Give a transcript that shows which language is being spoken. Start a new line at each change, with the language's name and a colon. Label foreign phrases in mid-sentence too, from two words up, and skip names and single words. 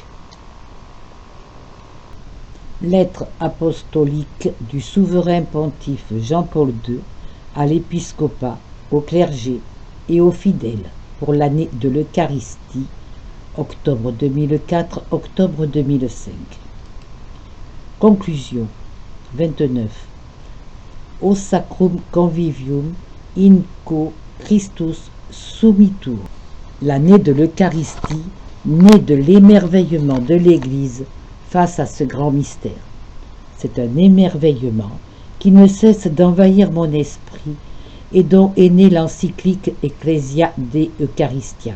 French: Lettre apostolique du souverain pontife Jean-Paul II à l'épiscopat, au clergé et aux fidèles pour l'année de l'Eucharistie, octobre 2004, octobre 2005. Conclusion 29.
Latin: O sacrum convivium in quo Christus summitur.
French: L'année de l'Eucharistie, née de l'émerveillement de l'Église face à ce grand mystère. C'est un émerveillement qui ne cesse d'envahir mon esprit et dont est née l'encyclique Ecclesia de Eucharistia.